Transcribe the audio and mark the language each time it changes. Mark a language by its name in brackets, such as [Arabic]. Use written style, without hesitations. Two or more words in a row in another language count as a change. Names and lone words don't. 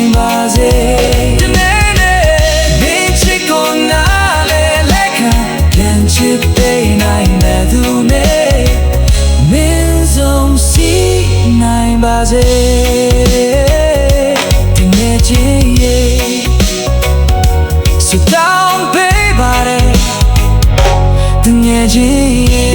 [Burmese] ပါစေတနေ့နေ့မင်းချစ်ကိုနားလေလက်ခံပြန်ချစ်ပေးနိုင်တဲ့သူနဲ့မင်းဆုံးစီနိုင်ပါစေတငယ်ချင်းရဲ့ [English] So down baby [Burmese] တငယ်ချင်း